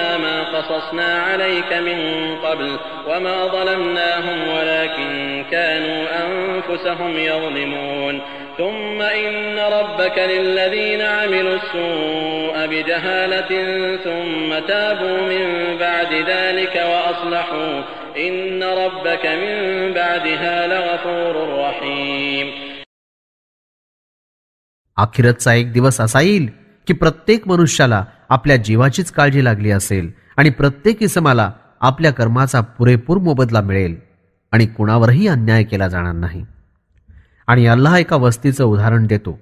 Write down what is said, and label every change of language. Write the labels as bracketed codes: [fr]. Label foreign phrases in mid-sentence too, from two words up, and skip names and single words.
[ar] ما قصصنا عليك من قبل وما ظلمناهم ولكن كانوا أنفسهم يظلمون ثم إن ربك للذين عملوا السوء بجهالة ثم تابوا من بعد ذلك وأصلحوا إن ربك من بعدها لغفور رحيم. [mr] आखिरतचा एक दिवस असा येईल की प्रत्येक मनुष्याला आपल्या जीवाचीच काळजी लागली असेल आणि प्रत्येक इसमाला आपल्या कर्माचा पुरेपूर मोबदला मिळेल आणि कुणावरही अन्याय केला जाणार नाही. आणि अल्लाह एका वस्तीचं उदाहरण देतो.